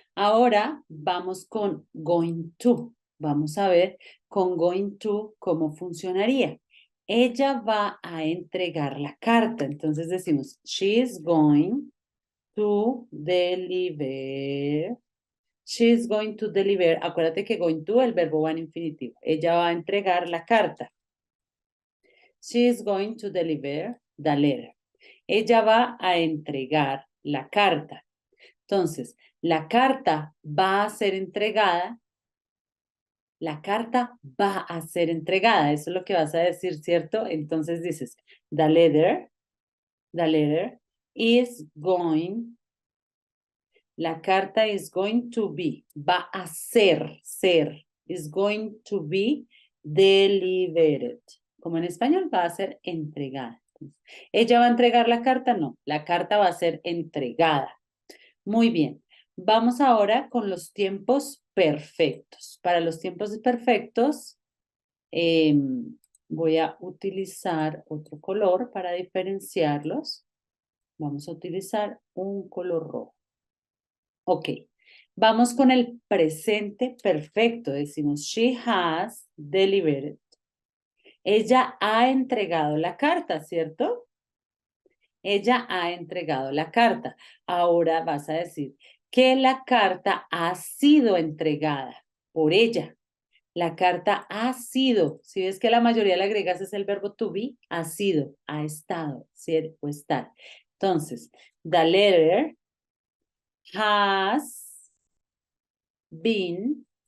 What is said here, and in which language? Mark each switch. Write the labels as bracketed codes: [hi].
[es] Ahora vamos con going to. Vamos a ver con going to cómo funcionaría. Ella va a entregar la carta. Entonces decimos, [en] she is going to deliver. She is going to deliver. [es] Acuérdate que going to, el verbo va en infinitivo. Ella va a entregar la carta. [en] She is going to deliver the letter. [es] Ella va a entregar la carta. Entonces, la carta va a ser entregada. La carta va a ser entregada. Eso es lo que vas a decir, ¿cierto? Entonces dices, [en] the letter is going, [es] la carta [en] is going to be, [es] va a ser, [en] is going to be delivered. [es] Como en español va a ser entregada. ¿Ella va a entregar la carta? No, la carta va a ser entregada. Muy bien. Vamos ahora con los tiempos perfectos. Para los tiempos perfectos, voy a utilizar otro color para diferenciarlos. Vamos a utilizar un color rojo. Ok. Vamos con el presente perfecto. [en] Decimos, she has delivered. [es] Ella ha entregado la carta, ¿cierto? Ella ha entregado la carta. Ahora vas a decir que la carta ha sido entregada por ella. La carta ha sido. Si ves que la mayoría le agregas es el verbo to be, ha sido, ha estado, ser o estar. Entonces, [en] the letter has been.